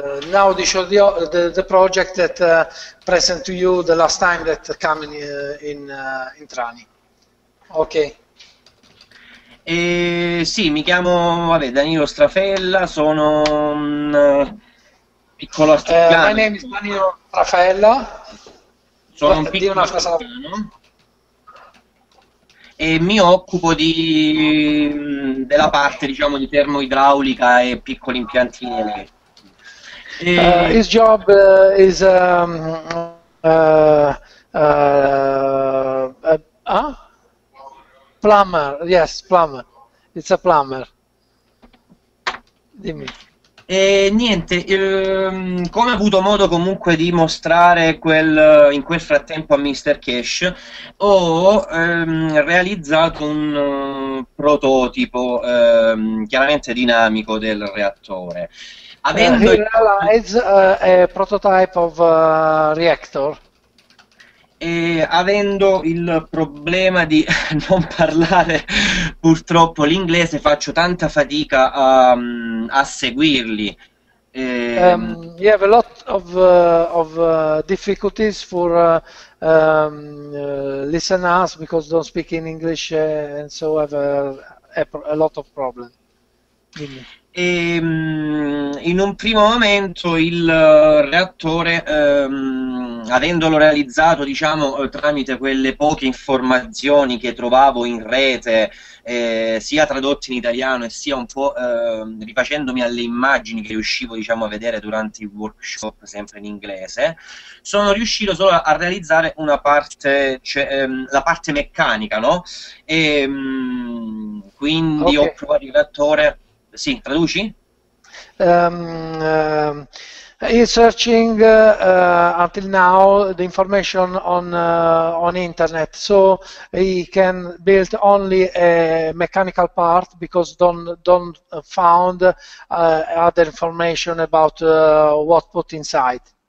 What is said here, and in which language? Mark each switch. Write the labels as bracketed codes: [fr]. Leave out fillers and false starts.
[en] Now we show the project that present to you the last time that came in Trani. Ok. [it] Sì, mi chiamo Danilo Strafella, sono un piccolo artigiano. [en] My name is Danilo Strafella. [it] Sono un piccolo artigiano e mi occupo della parte, diciamo, di termoidraulica e piccoli impianti elettrici. [en] His job is plumber. Yes, plumber. It's a plumber. [it] Dimmi. E niente, come ho avuto modo comunque di mostrare in quel frattempo a Mr. Keshe, ho realizzato un prototipo chiaramente dinamico del reattore. [en] He realized a prototype of reactor. [it] E avendo il problema di non parlare purtroppo l'inglese, faccio tanta fatica a seguirli. [en] You have a lot of difficulties for listeners because don't speak in English and so have a lot of problems. [it] In un primo momento il reattore, avendolo realizzato, diciamo, tramite quelle poche informazioni che trovavo in rete, sia tradotte in italiano e sia un po' rifacendomi alle immagini che riuscivo, diciamo, a vedere durante il workshop sempre in inglese, sono riuscito solo a realizzare una parte, la parte meccanica, no? Quindi ho provato il reattore. Sì, traduci? [en] He's searching until now the information on internet, so he can build only a mechanical part because don't found other information about what put inside.